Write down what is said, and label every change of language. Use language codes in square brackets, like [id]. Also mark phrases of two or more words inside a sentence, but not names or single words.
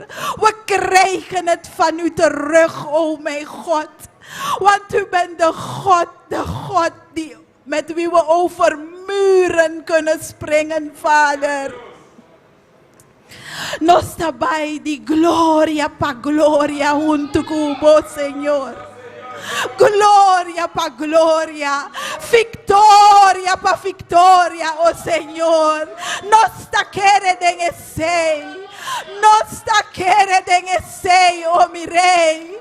[nl] We krijgen het van u terug, oh mijn God. Want u bent de God die, met wie we over muren kunnen springen, Vader. [pap] Nos tabay di gloria pa gloria junto cubo, Señor. Gloria pa gloria, victoria pa victoria, oh Señor. Nos ta quere den esei, nos ta quere den esei, oh mi Rey.